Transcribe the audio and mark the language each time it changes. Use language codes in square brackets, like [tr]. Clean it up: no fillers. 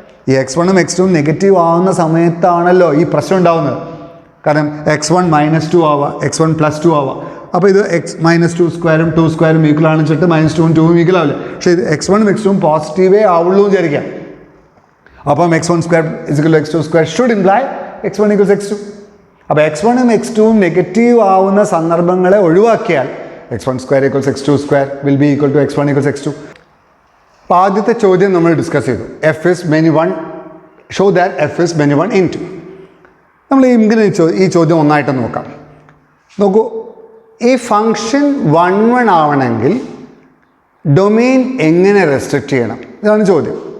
[ml] ഈ x1ഉം x2ഉം നെഗറ്റീവ് ആവുന്ന സമയത്താണല്ലോ ഈ പ്രശ്നം ഉണ്ടാവുന്നത്. കാരണം x1 -2 ആവാം, x1 +2 ആവാം. അപ്പോൾ ഇത് -2² 2² ഈക്വൽ ആണെന്ന് വെച്ചിട്ട് -2ഉം 2ഉം ഈക്വൽ ആവില്ല. പക്ഷേ ഇത് x1ഉം x2ഉം പോസിറ്റീവേ ആവുള്ളൂ എന്ന് വിചാരിക്കാം. [en] അപ്പം x1² = x2² should imply x1 = x2. [ml] അപ്പോൾ x1 ഉം x2 ഉം നെഗറ്റീവ് ആവുന്ന സന്ദർഭങ്ങളെ ഒഴിവാക്കിയാൽ x1² = x2² [en] will be equal to [ml] x1 = x2. അപ്പോൾ ആദ്യത്തെ ചോദ്യം നമ്മൾ ഡിസ്കസ് ചെയ്തു, [en] f is many 1, show that f is many 1 into. [ml] നമ്മൾ ഇങ്ങനെ ഈ ചോദ്യം ഒന്നായിട്ട് നോക്കാം. നോക്കൂ, ഈ ഫംഗ്ഷൻ 1 ആവണമെങ്കിൽ ഡൊമെയിൻ എങ്ങനെ റെസ്ട്രിക്റ്റ് ചെയ്യണം, ഇതാണ് ചോദ്യം.